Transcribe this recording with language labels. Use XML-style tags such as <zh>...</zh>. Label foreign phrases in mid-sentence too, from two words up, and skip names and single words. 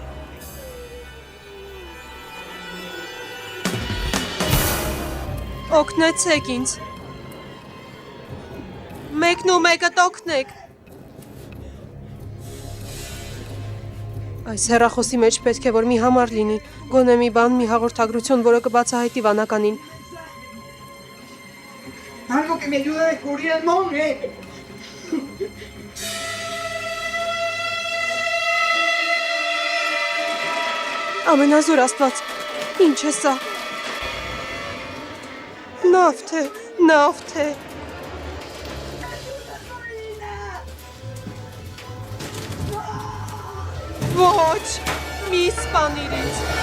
<hy>Օգնեցեք ինձ։ Մեկն ու մեկը օգնեք։ Այս հեռախոսի մեջ պետք է որ մի համար լինի, գոնե մի բան, մի հաղորդագրություն, որը կբացահայտի վանականին։</hy> <es>Algo que me ayude a descubrir el monje.</es> <hy>Ամենազոր Աստված, ինչ է սա։ Նավթ է։ Ոչ, մի սպանիր ինձ։</hy>